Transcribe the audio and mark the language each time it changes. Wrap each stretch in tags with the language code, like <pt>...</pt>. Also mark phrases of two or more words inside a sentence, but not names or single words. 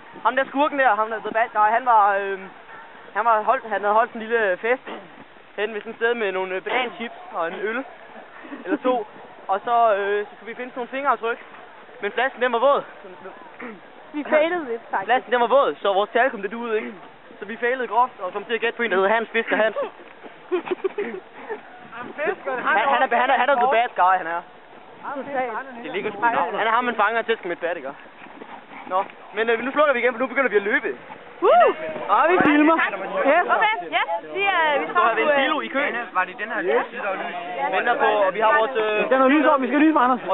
<da>ham der skurken der, ham der</da> <en>The Bad Guy,</en> <da>han havde holdt en lille fest hen ved sådan et sted med nogle bananchips og en øl. Eller 2. Og så kunne vi finde sådan nogle fingeraftryk. Men flasken den var våd. Vi failede lidt, faktisk. Flasken den var våd, så vores tal kom det ud, ikke? Så vi failede groft og kom til at gætte på en, der hedder Hans Fisker Hans. Han er</da> <en>the bad guy,</en> <da>han er. Det ligger sgu navn. Han er ham, man fanger til med et bat, ikke? Nå, men nu slukker vi igen, for nu begynder vi at løbe. Og vi filmer. Ja, okay. Ja, vi så har vi en kilo i køen. Var det den her lys, der var lys? Venter på, og vi har vores... Der er noget lys op, vi skal lyse med Anders.</da>